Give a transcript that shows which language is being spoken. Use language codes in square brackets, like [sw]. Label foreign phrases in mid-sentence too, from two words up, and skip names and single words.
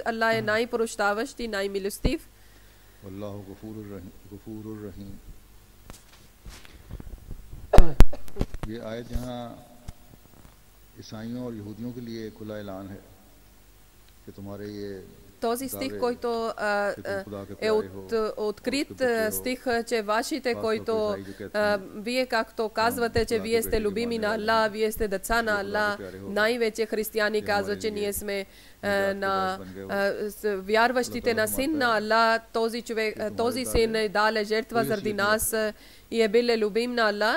[bg] Аллах е най-прощаващ и най-милостив. [hi] ये आयत यहाँ ईसाइयों और यहूदियों के लिए खुला ऐलान है कि तुम्हारे ये [bg] този стих, който е открит стих, че вашите, които вие както казвате, че вие сте любими на Аллах, вие сте деца на Аллах, най-вече християни казват, че ние сме на вярващите на син на Аллах, този син е дале жертва заради нас и е бил любим на Аллах.